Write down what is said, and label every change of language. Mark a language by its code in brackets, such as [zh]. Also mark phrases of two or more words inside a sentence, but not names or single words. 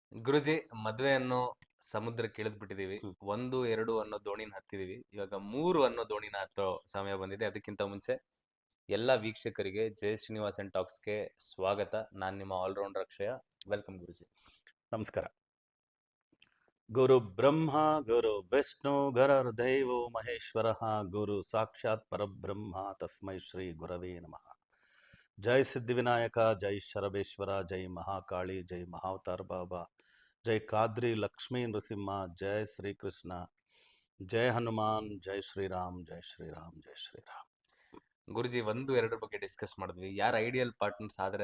[kn] ಗುರುಜಿ, ಮದ್ವೆ ಅನ್ನೋ ಸಮುದ್ರಕ್ಕೆ ಇಳಿದ್ಬಿಟ್ಟಿದೀವಿ. ಹ್ಮ್. 1, 2 ಅನ್ನೋ ದೋಣಿನ ಹತ್ತಿದೀವಿ. ಇವಾಗ 3 ಅನ್ನೋ ದೋಣಿನ ಹತ್ತೋ ಸಮಯ ಬಂದಿದೆ. ಅದಕ್ಕಿಂತ ಮುಂಚೆ ಎಲ್ಲ ವೀಕ್ಷಕರಿಗೆ ಜಯ ಶ್ರೀನಿವಾಸನ್ ಟಾಕ್ಸ್ಗೆ ಸ್ವಾಗತ. ನಾನ್ ನಿಮ್ಮ ಆಲ್ರೌಂಡರ್ ಅಕ್ಷಯ. ವೆಲ್ಕಮ್ ಗುರುಜಿ. ನಮಸ್ಕಾರ. [sa] ಗುರು ಬ್ರಹ್ಮ ಗುರು ವಿಷ್ಣು ಗುರುರ್ದೈವೋ ಮಹೇಶ್ವರ ಗುರು ಸಾಕ್ಷಾತ್ ಪರಬ್ರಹ್ಮ ತಸ್ಮೈ ಶ್ರೀ ಗುರವೇ ನಮಃ. [kn] ಜೈ ಸಿದ್ಧಿವಿನಾಯಕ, ಜೈ ಶರಬೇಶ್ವರ, ಜೈ ಮಹಾಕಾಳಿ, ಜೈ ಮಹಾವತಾರ್ ಬಾಬಾ, ಜೈ ಕಾದ್ರಿ ಲಕ್ಷ್ಮೀ ನೃಸಿಂಹ, ಜೈ ಶ್ರೀಕೃಷ್ಣ, ಜೈ ಹನುಮಾನ್, ಜೈ ಶ್ರೀರಾಮ್, ಜೈ ಶ್ರೀರಾಮ್, ಜೈ ಶ್ರೀರಾಮ್. ಗುರುಜಿ, 1, 2 ಬಗ್ಗೆ ಡಿಸ್ಕಸ್ ಮಾಡಿದ್ವಿ. ಯಾರು [en] ideal partners [kn] ಆದ್ರೆ